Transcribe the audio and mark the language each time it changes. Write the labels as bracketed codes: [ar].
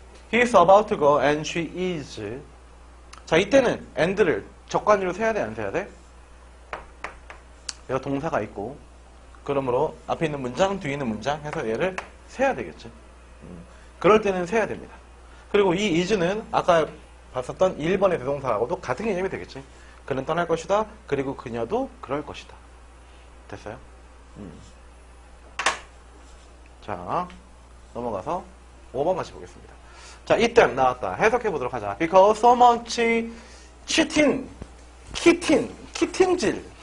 [en] He's about to go and she is. [ko] 자, 이때는 and를 적관유로 세야 돼, 안 세야 돼? 얘가 동사가 있고, 그러므로 앞에 있는 문장, 뒤에 있는 문장 해서 얘를 세야 되겠지. 그럴 때는 세야 됩니다. 그리고 이 is는 아까 봤었던 1번의 대동사하고도 같은 개념이 되겠지. 그는 떠날 것이다. 그리고 그녀도 그럴 것이다. 됐어요? 자, 넘어가서 5번 같이 보겠습니다. 자, 이땐 나왔다. 해석해 보도록 하자. [en] Because so much cheating, 키팅질.